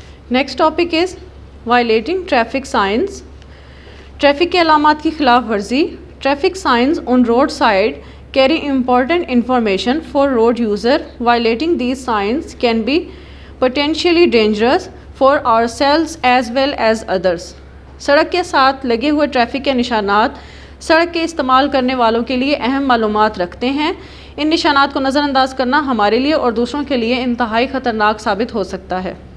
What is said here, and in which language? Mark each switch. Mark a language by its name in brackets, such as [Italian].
[English] Next topic is violating traffic signs. [Urdu] Traffic کے علامات کی خلاف ورزی. [English] Traffic signs on road side carry important information for road user. Violating these signs can be potentially dangerous for ourselves as well as others. [Urdu] سڑک کے ساتھ لگے ہوئے ٹریفک کے نشانات سڑک کے استعمال کرنے والوں کے لیے اہم معلومات رکھتے ہیں. ان نشانات کو نظر انداز کرنا ہمارے لیے اور دوسروں کے لیے انتہائی خطرناک ثابت ہو سکتا ہے.